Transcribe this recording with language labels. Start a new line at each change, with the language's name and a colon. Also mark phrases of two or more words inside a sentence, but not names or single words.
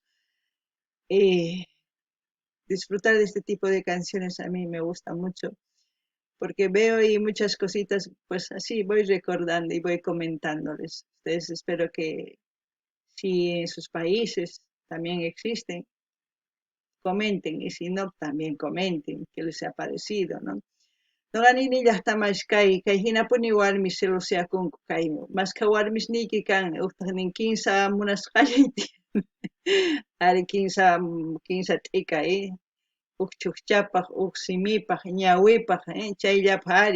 Spanish: Eh, Disfrutar de este tipo de canciones a mí me gusta mucho, porque veo y muchas cositas, pues así voy recordando y voy comentándoles. Ustedes espero que si en sus países también existen, comenten, y si no, también comenten qué les ha parecido, ¿no?
Quechua: Noqanini llaqtaman kay hinapuni warmi celoseakunku kaymi. Masqa warmisniyki kan, uqtaqnin kimsa munasqallay tiyan. Ari kimsa t'ika, huk chukchapaq, huk simipaq, ñawipaq, chayllapas ari.